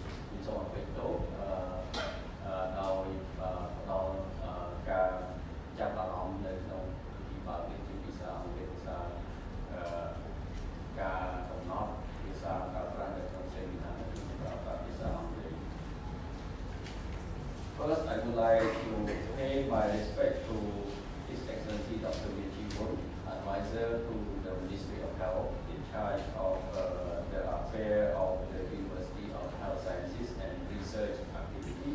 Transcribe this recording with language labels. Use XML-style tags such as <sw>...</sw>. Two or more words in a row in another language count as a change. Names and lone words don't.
<en>In so on, now</en> <km>ការចាប់អារម្មណ៍នៅក្នុងពិធីបើកនេះជាភាសាអង់គ្លេសភាសាការកំណត់ភាសាការប្រាស្រ័យក្នុង seminar គឺប្រើប្រាស់ភាសាអង់គ្លេស</km> <en>First, I would like to pay my respect to His Excellency Dr. Min Chi-Woon, advisor to the Ministry of Health in charge of the affair of the University of Health Sciences and Research activities.</en>